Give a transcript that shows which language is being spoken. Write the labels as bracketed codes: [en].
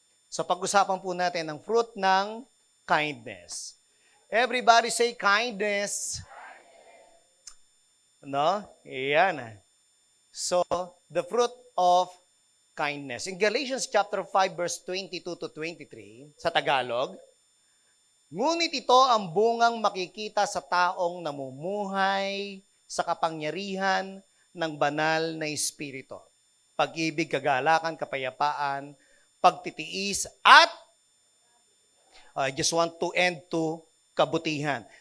[tl] So pag-usapan po natin ang fruit ng kindness. [en] Everybody say kindness. No? [tl] Iyan. [en] So, the fruit of kindness. In Galatians chapter 5 verse 22 to 23 [tl] sa Tagalog, ngunit ito ang bungang makikita sa taong namumuhay sa kapangyarihan ng banal na Espiritu. Pag-ibig, kagalakan, kapayapaan, pagtitiis, at [en] I just want to end to [tl] kabutihan.